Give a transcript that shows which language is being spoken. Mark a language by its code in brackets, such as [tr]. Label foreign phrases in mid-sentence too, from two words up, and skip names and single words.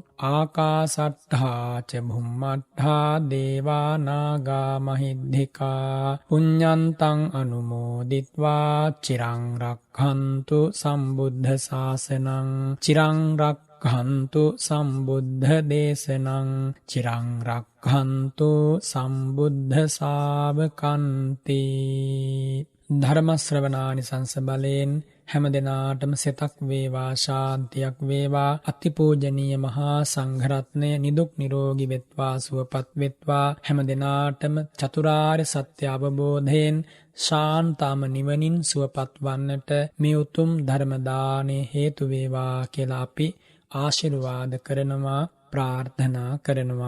[pi] ආකාසට්ඨා ච භුම්මට්ඨා දේවා නාග මහිද්దికා පුඤ්ඤන්තං අනුමෝදිත්වා චිරං රක්ඛන්තු සම්බුද්ධ ශාසනං. චිරං රක්ඛන්තු සම්බුද්ධ දේශනං. චිරං රක්ඛන්තු සම්බුද්ධ ශාවකන්ති. [si] ධර්ම ශ්‍රවණානිසංස බලයෙන් හැම දිනාටම සිතක් වේවා, ශාන්තියක් වේවා, අතිපූජනීය මහා සංඝරත්නය නිදුක් නිරෝගී වෙත්වා, සුවපත් වෙත්වා. හැම දිනාටම චතුරාර්ය සත්‍ය අවබෝධයෙන් ශාන්තම නිවනින් සුවපත් වන්නට මේ උතුම් ධර්ම දාණය හේතු වේවා කියලා අපි ආශිර්වාද කරනවා, ප්‍රාර්ථනා කරනවා.